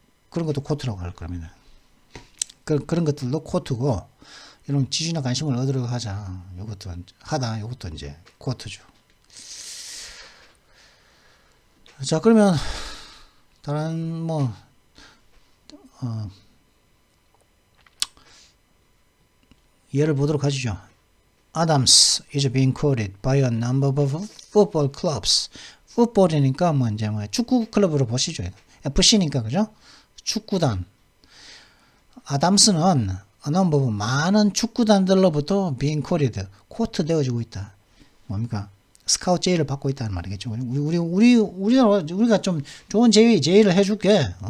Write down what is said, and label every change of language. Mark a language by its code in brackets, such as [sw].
[ko] 그런 것도 코트라고 할 겁니다. 그런 것들도 코트고 이런 지지나 관심을 얻으려고 하자. 요것도 이제 코트죠. 자, 그러면 다른 예를 보도록 하시죠. [en] Adams is being quoted by a number of football clubs. [ko] 풋볼이니까 이제 축구 클럽으로 보시죠. FC니까 그죠? 축구단. 아담스는 많은 축구단들로부터 [en] being quoted, [ko] 코트 되어지고 있다. 뭡니까? 스카우트 제의를 받고 있다는 말이겠죠. 우리가 좀 좋은 제의를 해줄게.